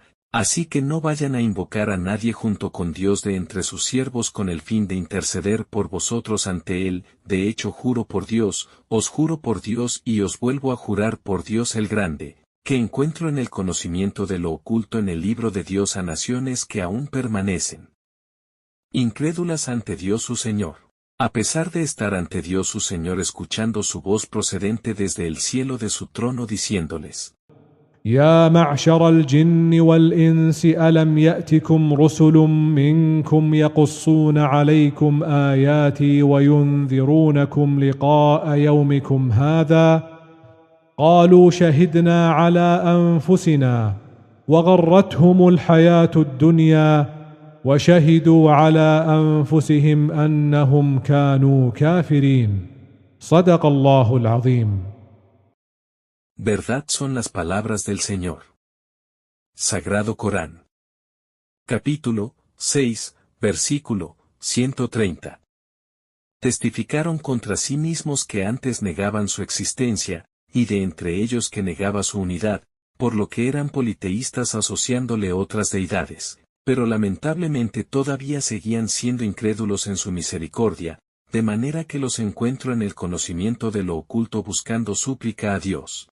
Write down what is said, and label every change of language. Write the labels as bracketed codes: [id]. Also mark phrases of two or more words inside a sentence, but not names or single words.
[es] Así que no vayan a invocar a nadie junto con Dios de entre sus siervos con el fin de interceder por vosotros ante Él, de hecho juro por Dios, os juro por Dios y os vuelvo a jurar por Dios el Grande, que encuentro en el conocimiento de lo oculto en el libro de Dios a naciones que aún permanecen incrédulas ante Dios su Señor. A pesar de estar ante Dios su Señor escuchando su voz procedente desde el cielo de su trono diciéndoles: [ar] يا معشر الجن والإنس ألم يأتكم رسل منكم يقصون عليكم آياتي وينذرونكم لقاء يومكم هذا قالوا شهدنا على أنفسنا وغرتهم الحياة الدنيا وشهدوا على أنفسهم أنهم كانوا كافرين. صدق الله العظيم. [es] Verdad son las palabras del Señor. Sagrado Corán. Capítulo 6, versículo 130. Testificaron contra sí mismos que antes negaban su existencia, y de entre ellos que negaba su unidad, por lo que eran politeístas asociándole otras deidades, pero lamentablemente todavía seguían siendo incrédulos en su misericordia, de manera que los encuentro en el conocimiento de lo oculto buscando súplica a Dios.